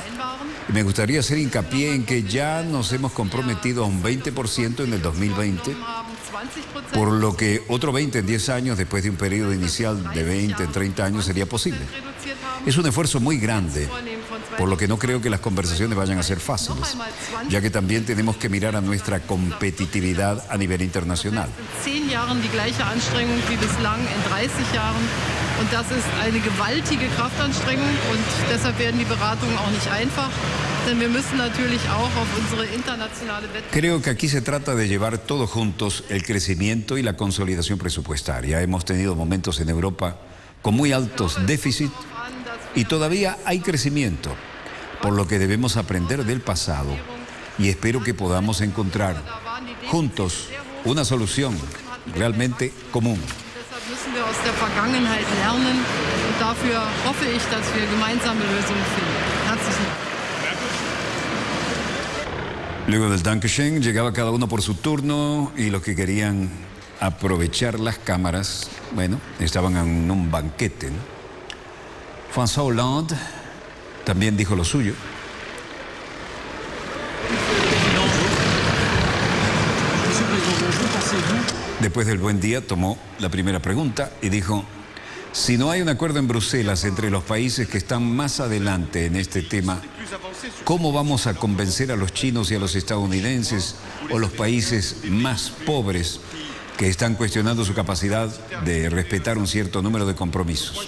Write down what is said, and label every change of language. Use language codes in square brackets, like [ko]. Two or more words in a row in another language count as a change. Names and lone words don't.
[es] Y me gustaría hacer hincapié en que ya nos hemos comprometido a un 20% en el 2020, por lo que otro 20 en 10 años, después de un periodo inicial de 20 en 30 años, sería posible. Es un esfuerzo muy grande, por lo que no creo que las conversaciones vayan a ser fáciles, ya que también tenemos que mirar a nuestra competitividad a nivel internacional. [de] 10 Jahren die gleiche Anstrengung wie bislang in 30 Jahren. Und das ist eine gewaltige Kraftanstrengung und deshalb werden die Beratungen auch nicht einfach, denn wir müssen natürlich auch auf unsere internationale Wettbewerbsfähigkeit. [es] Creo que aquí se trata de llevar todos juntos el crecimiento y la consolidación presupuestaria. Hemos tenido momentos en Europa con muy altos déficits y todavía hay crecimiento, por lo que debemos aprender del pasado y espero que podamos encontrar juntos una solución realmente común. [de] Müssen wir aus der Vergangenheit lernen und dafür hoffe ich, dass wir gemeinsame Lösungen finden. Herzlichen Dank. [es] Luego del Dankeschön llegaba cada uno por su turno y los que querían aprovechar las cámaras, bueno, estaban en un banquete, ¿no? François Hollande también dijo lo suyo. Después del buen día tomó la primera pregunta y dijo: si no hay un acuerdo en Bruselas entre los países que están más adelante en este tema, ¿cómo vamos a convencer a los chinos y a los estadounidenses o los países más pobres que están cuestionando su capacidad de respetar un cierto número de compromisos?